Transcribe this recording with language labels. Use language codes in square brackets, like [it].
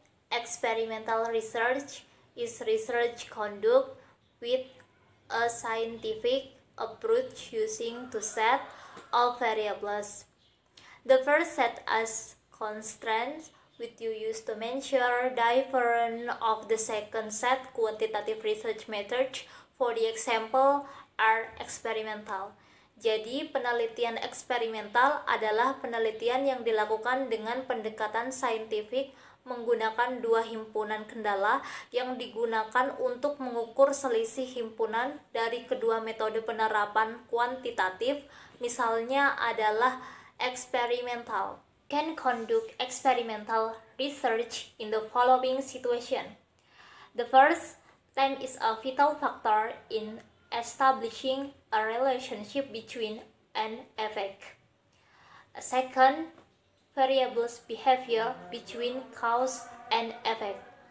[en] experimental research is research conducted with a scientific approach using two sets of variables. The first set as constraints, which you use to measure difference of the second set quantitative research methods for the example are experimental. [id] Jadi, penelitian eksperimental adalah penelitian yang dilakukan dengan pendekatan saintifik menggunakan dua himpunan kendala yang digunakan untuk mengukur selisih himpunan dari kedua metode penerapan kuantitatif, misalnya adalah experimental. [en] Can conduct experimental research in the following situation. The first, time is a vital factor in establishing a relationship between an effect. Second, variables behavior between cause and effect.